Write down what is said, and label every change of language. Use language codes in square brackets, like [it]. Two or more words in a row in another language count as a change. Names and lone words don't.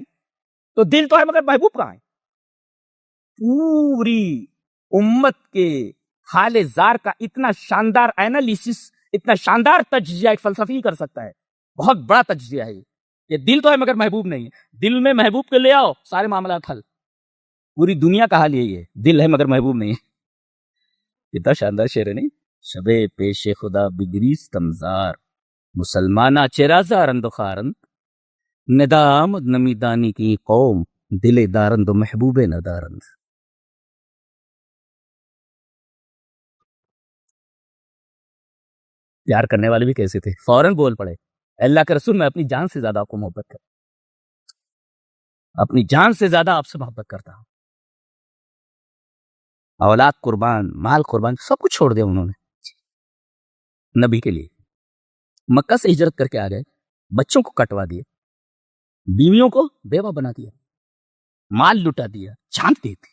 [ur] تو دل تو ہے مگر محبوب کہاں ہے؟ پوری امت کے حال زار کا اتنا شاندار اینالیسس، اتنا شاندار تجزیہ ایک فلسفی کر سکتا ہے، بہت بڑا تجزیہ ہے یہ دل تو ہے مگر محبوب نہیں ہے، دل میں محبوب کے لے آؤ سارے معاملات حل۔ پوری دنیا کا حال یہی ہے، دل ہے مگر محبوب نہیں ہے۔ کتنا شاندار شعر ہے نہیں؟ [fa] شب پیش خدا بگریستم زار، مسلمانہ چہرہ زارند و خارند، ندا آمد نمی دانی کی قوم، دل دارند و محبوب ندارند۔ [ur] پیار کرنے والے بھی کیسے تھے، فوراً بول پڑے اللہ کے رسول میں اپنی جان سے زیادہ آپ کو محبت کرتا ہوں، اپنی جان سے زیادہ آپ سے محبت کرتا ہوں، اولاد قربان، مال قربان، سب کچھ چھوڑ دیا انہوں نے نبی کے لیے، مکہ سے ہجرت کر کے آ گئے، بچوں کو کٹوا دیے، بیویوں کو بیوہ بنا دیا، مال لٹا دیا، جان دی تھی۔